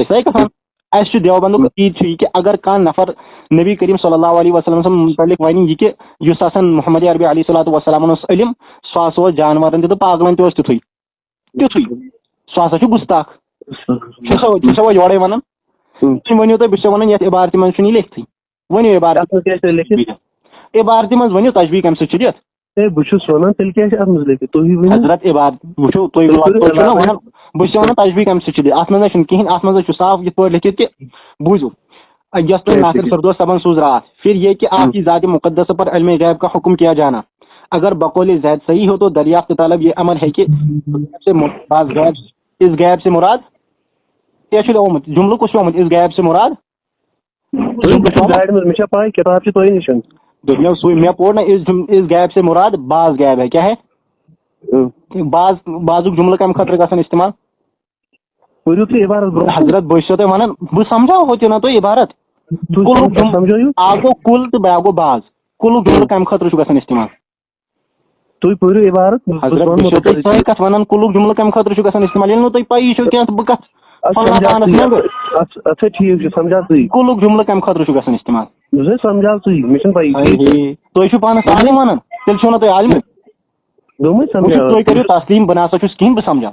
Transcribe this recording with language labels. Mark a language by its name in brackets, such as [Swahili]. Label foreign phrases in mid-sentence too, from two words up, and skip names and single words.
[Kashmiri] سۄے کتھ ونان اَسہِ چھُ دیوبندُک عقیٖد چھُ یہِ کہِ اگر کانٛہہ نفر نبی کریم [Arabic] صلی اللہ علیہ وسلم [Kashmiri] سٕنٛد مُتعلق وَنہِ یہِ کہِ یُس ہسا محمد عربی [Arabic] علیہ صلاتُ وسلامن [Kashmiri] اوس علم سُہ ہسا اوس جانورن تہِ تہٕ پاگلن تہِ اوس تیُتھُے سُہ ہسا چھُ گُستاخ چھُسا یورے ونان تُہۍ ؤنِو تُہۍ بہٕ چھُسو ونان یتھ عبارتہِ منٛز چھُنہٕ یہِ لیکھتھٕے ؤنِو عبارتہِ منٛز ؤنِو تجویٖز کَمہِ سۭتۍ چھِ دِتھ بہٕ چھُس ونان تیٚلہِ کیٛاہ چھِ اتھ منٛز لیکھِتھ تُہۍ حضرت عبارت وٕچھو تُہۍ چھِو نا ونان بہٕ چھُسو ونان تجویٖز کَمہِ سۭتۍ چھِ دِتھ اتھ منٛز نہ چھُنہٕ کِہینۍ اتھ منٛز چھُ صاف یِتھ پٲٹھۍ لیکھِتھ کہِ بوٗزِو یۄس تۄہہِ ناصر فردوس صٲبن سوٗز راتھ [Urdu] پھر یہ کہ آپ کی ذات مقدس پر علم غیب کا حکم کیا جانا اگر بقول زید صحیح ہو تو دریافت طلب یہ امر ہے کہ اس غیب سے مراد [Kashmiri] کیٛاہ چھُ آمُت جملہٕ کُس چھُ آمُت [Urdu] اس غیب سے مراد [Kashmiri] کِتاب چھِ تۄہہِ نِش دوٚپمو سُے مےٚ پوٚر نا [Urdu] اس غیب سے مراد بعض غیب ہے کیا ہے [Kashmiri] بعضُک جملہٕ کَمہِ خٲطرٕ گژھان استعمال حضرت بہٕ چھُسو تۄہہِ ونان بہٕ سمجھاوہو تہِ نا تُہۍ عبارت اکھ گوٚو کُل تہٕ بیٛاکھ گوٚو بعض کُلُک جملہٕ کَمہِ خٲطرٕ چھُ گژھان استعمال حضرت بہٕ چھُسو تۄہہِ سۄے کتھ ونان کُلُک جملہٕ کَمہِ خٲطرٕ چھُ گژھان استعمال ییٚلہِ نہٕ تۄہہِ پیی چھو کینٛہہ بہٕ کتھ کُلُک جملہٕ کَمہِ خٲطرٕ چھُ گژھان استعمال تُہۍ چھِو پانس عالم ونان تیٚلہِ چھِو نا تُہۍ عالمٕے تُہۍ کٔرِو تسلیٖم بہٕ نسا چھُس کِہینۍ بہٕ سمجھاو